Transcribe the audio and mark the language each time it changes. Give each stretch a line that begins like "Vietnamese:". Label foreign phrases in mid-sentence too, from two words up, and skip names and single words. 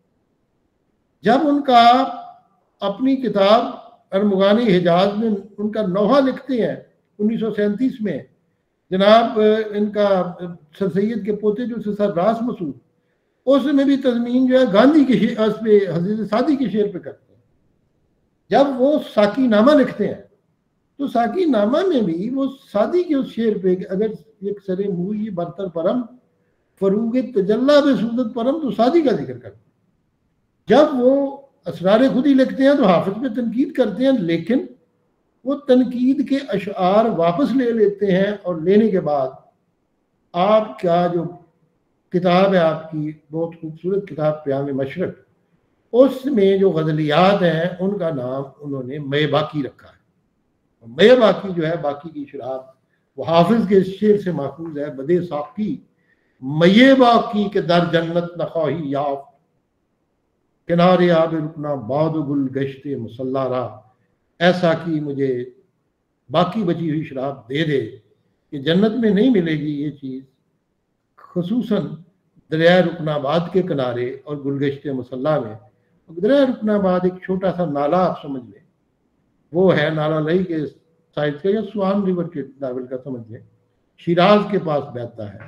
Urdu: جب ان کا اپنی کتاب ارمغان حجاز میں ان کا نوحہ لکھتے ہیں 1937 میں، جناب ان کا سر سید کے پوتے جو سر راس مسعود، اس میں بھی تضمین جو ہے گاندھی کے شعر پہ، حضرت سعدی کے شعر پہ کرتے ہیں. جب وہ ساکی نامہ لکھتے ہیں تو ساکی نامہ میں بھی وہ سعدی کے اس شعر پہ
Persian: اگر ایک سرے موئی برتر پرم فروغ تجلہ بے سودت پرم،
Urdu: تو سعدی کا ذکر کرتے ہیں. جب وہ اسرار خودی لکھتے ہیں تو حافظ پہ تنقید کرتے ہیں، لیکن وہ تنقید کے اشعار واپس لے لیتے ہیں، اور لینے کے بعد آپ کا جو کتاب ہے، آپ کی بہت خوبصورت کتاب پیام مشرق، اس میں جو غزلیات ہیں ان کا نام انہوں نے مے باقی رکھا ہے. مے باقی جو ہے، باقی کی شراب، وہ حافظ کے شعر سے ماخوذ ہے.
Persian: بدے ساقی مے باقی کے در جنت نخواہی یافت، کنارے آب رکنا باد و گل گشت مسلح را.
Urdu: ایسا کی مجھے باقی بچی ہوئی شراب دے دے کہ جنت میں نہیں ملے گی یہ چیز، خصوصاً دریائے رکن آباد کے کنارے اور گلگشت مسلح میں. دریائے رکن آباد ایک چھوٹا سا نالا آپ سمجھ لیں، وہ ہے نالا لئی کے سائڈ کا یا سوان ریور کے لیول کا سمجھ لیں، شیراز کے پاس بہتا ہے.